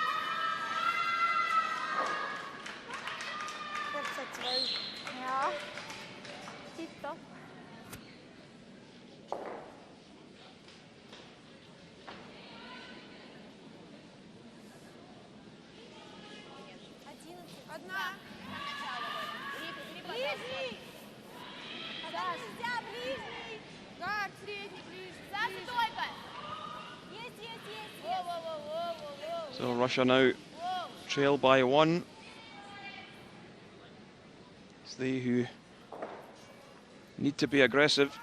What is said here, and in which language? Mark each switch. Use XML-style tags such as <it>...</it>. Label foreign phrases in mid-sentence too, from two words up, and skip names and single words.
<de>14-12. Ja. Tipptopp.</de> <ru>Одна. Ближний. Да, ближний. Гар, средний, ближний. За стойкой. Есть.</ru> <en>So Russia now trail by 1. It's they who need to be aggressive.</en>